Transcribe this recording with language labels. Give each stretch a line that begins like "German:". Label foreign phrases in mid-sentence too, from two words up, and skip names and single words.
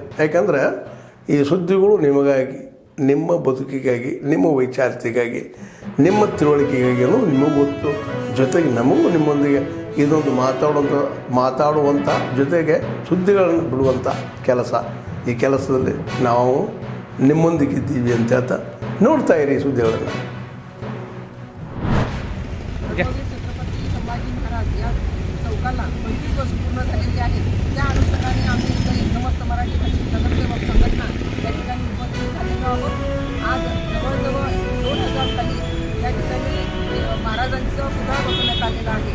Kannada: ಯಾಕಂದರೆ ಈ ಸುದ್ದಿಗಳು ನಿಮಗಾಗಿ, ನಿಮ್ಮ ಬದುಕಿಗಾಗಿ, ನಿಮ್ಮ ವೈಚಾರಿಕೆಗಾಗಿ, ನಿಮ್ಮ ತಿಳುವಳಿಕೆಗಾಗಿ ಅನ್ನೋದು ನಿಮಗೂ ಗೊತ್ತು. ಜೊತೆಗೆ ನಮಗೂ ನಿಮ್ಮೊಂದಿಗೆ ಇದೊಂದು ಮಾತಾಡುವಂಥ ಜೊತೆಗೆ ಸುದ್ದಿಗಳನ್ನು ಬಿಡುವಂಥ ಕೆಲಸ. ಈ ಕೆಲಸದಲ್ಲಿ ನಾವು ನಿಮ್ಮೊಂದಿಗಿದ್ದೀವಿ ಅಂತ ಹೇಳ್ತಾ ನೋಡ್ತಾ ಇರಿ ಈ ಸುದ್ದಿಗಳನ್ನು.
Marathi: छत्रपती संभाजी महाराज या चौकाला 25 वर्ष पूर्ण झालेली आहेत. त्या अनुषंगाने आम्ही इथे समस्त मराठी भाषिक नगरसेवक संघटना या ठिकाणी उपस्थित झालेलो आहोत. आज जवळजवळ 2000 साली या ठिकाणी महाराजांचं पुतळा बसवण्यात आलेला आहे.